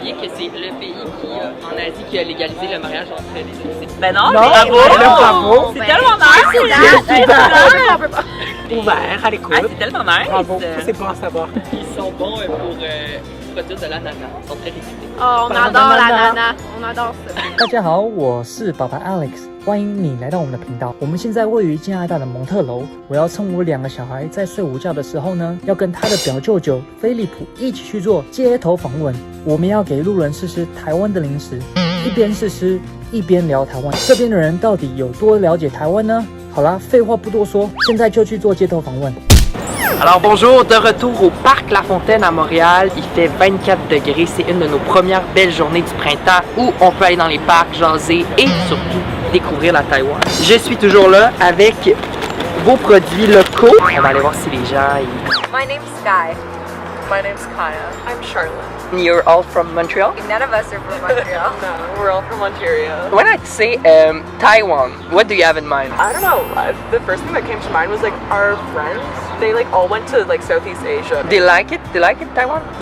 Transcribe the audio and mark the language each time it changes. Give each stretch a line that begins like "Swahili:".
French: Bien que c'est le pays qui, en Asie qui a légalisé le mariage entre les deux. Ben non, Non, bravo! bravo. C'est Ben, tellement c'est nice! date. On peut pas. Ouvert à l'écoute. Ah, c'est tellement nice! Bravo, ça c'est bon à savoir. Ils sont bons pour produire de l'ananas. Ils sont très réputés. Oh, on adore l'ananas. On adore ça.
Chinese: 大家好，我是爸爸 Alex，欢迎你来到我们的频道。我们现在位于加拿大的蒙特楼。我要趁我2个小孩在睡午觉的时候呢，要跟他的表舅舅菲利普一起去做街头访问。我们要给路人试吃台湾的零食，一边试吃一边聊台湾。这边的人到底有多了解台湾呢？好啦，废话不多说，现在就去做街头访问。
French: Alors bonjour, de retour au Parc La Fontaine à Montréal. Il fait 24 degrés, c'est une de nos premières belles journées du printemps où on peut aller dans les parcs, jaser et surtout découvrir la Taïwan. Je suis toujours là avec vos produits locaux. On va aller voir si les gens...
English: My name's Sky. My name's Kaya. I'm Charlotte. You're all from Montreal? None of us are from Montreal. No, we're all from Ontario. When I say Taiwan, what do you have in mind? I don't know. The first thing that came to mind was like our friends. They like all went to like Southeast Asia. They like it? They like it, Taiwan?